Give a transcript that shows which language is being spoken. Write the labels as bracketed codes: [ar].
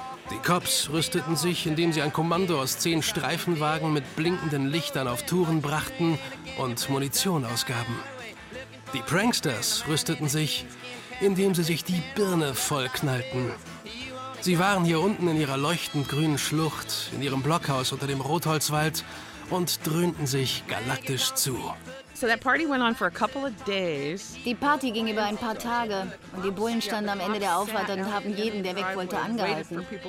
[de] Die Cops rüsteten sich, indem sie ein Kommando aus 10 Streifenwagen mit blinkenden Lichtern auf Touren brachten und Munition ausgaben. Die Pranksters rüsteten sich, indem sie sich die Birne vollknallten. Sie waren hier unten in ihrer leuchtend grünen Schlucht, in ihrem Blockhaus unter dem Rotholzwald und dröhnten sich galaktisch zu. [en] So that party went on for a couple of days. [de] Die Party ging über ein paar Tage und die Bullen standen am Ende der Auffahrt und haben jeden, der weg wollte, angehalten.